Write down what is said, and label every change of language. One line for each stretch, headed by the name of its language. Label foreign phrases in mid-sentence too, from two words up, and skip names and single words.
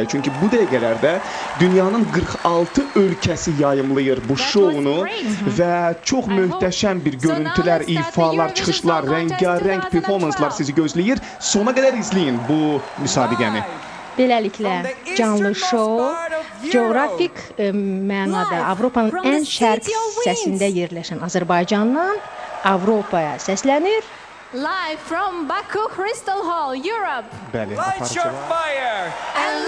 Azerbaijani: Çünki bu dəqiqələrdə dünyanın 46 ölkəsi yayımlayır bu şounu və çox möhtəşəm bir görüntülər, ifalar, çıxışlar, rəngarəng performanslar sizi gözləyir. Sona qədər izləyin bu müsabiqəni. Beləliklə, canlı şou coğrafik mənada Avropanın ən şərq hissəsində yerləşən Azərbaycandan Avropaya səslənir.
English: Live from Baku Crystal Hall, Europe.
Azerbaijani: Bəli,
English: Light your fire!